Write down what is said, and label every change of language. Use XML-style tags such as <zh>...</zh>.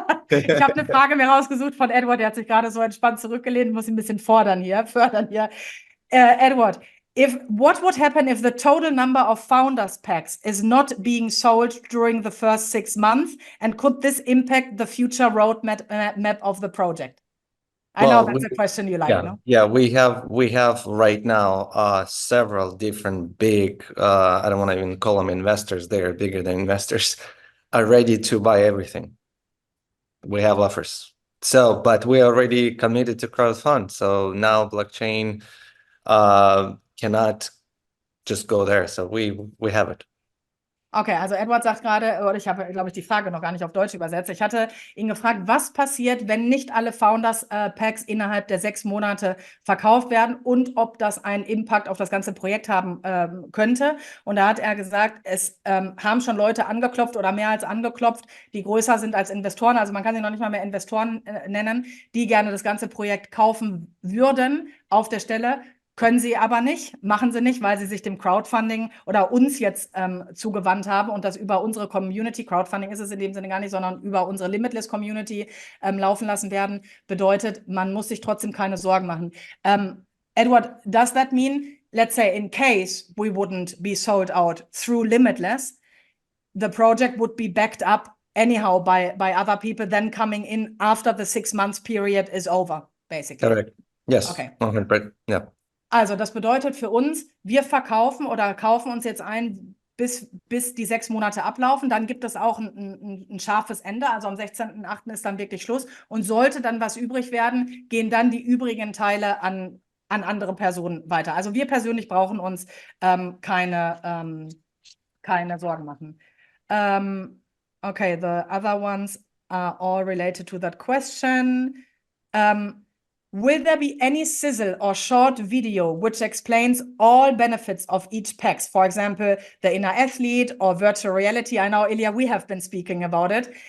<de>Ich habe eine Frage mir rausgesucht von Edward, der hat sich gerade so entspannt zurückgelehnt, muss ihn ein bisschen fördern hier.</de> <en>Edward, what would happen if the total number of founders packs is not being sold during the first 6 months, and could this impact the future roadmap of the project? I know that's a question you like, no? Yeah, we have right now several different big, I don't want to even call them investors, they're bigger than investors, are ready to buy everything. We have offers. So, but we already committed to crowdfund. So now blockchain cannot just go there. So we have it.</en> <de>Okay, also Edward sagt gerade, oder ich habe, glaube ich, die Frage noch gar nicht auf Deutsch übersetzt. Ich hatte ihn gefragt, was passiert, wenn nicht alle Founders-Packs innerhalb der 6 Monate verkauft werden und ob das einen Impact auf das ganze Projekt haben könnte. Und da hat er gesagt, es haben schon Leute angeklopft oder mehr als angeklopft, die größer sind als Investoren. Also man kann sie noch nicht mal mehr Investoren nennen, die gerne das ganze Projekt kaufen würden auf der Stelle. Können sie aber nicht, machen sie nicht, weil sie sich dem Crowdfunding oder uns jetzt zugewandt haben und das über unsere Community, Crowdfunding ist es in dem Sinne gar nicht, sondern über unsere Limitless Community laufen lassen werden, bedeutet, man muss sich trotzdem keine Sorgen machen.</de> <en>Edward, does that mean, let's say in case we wouldn't be sold out through Limitless, the project would be backed up anyhow by other people then coming in after the 6 months period is over, basically? Correct. Yes. Okay. 100%. Yeah.</en> <de>Also das bedeutet für uns, wir verkaufen oder kaufen uns jetzt ein, bis die 6 Monate ablaufen. Dann gibt es auch ein scharfes Ende. Also am 16.08. ist dann wirklich Schluss. Und sollte dann was übrig werden, gehen dann die übrigen Teile an andere Personen weiter. Also wir persönlich brauchen uns keine Sorgen machen.</de> <en>Okay, the other ones are all related to that question. Will there be any sizzle or short video which explains all benefits of each PAX? For example, the inner athlete or virtual reality. I know, Ilya, we have been speaking about it.</en>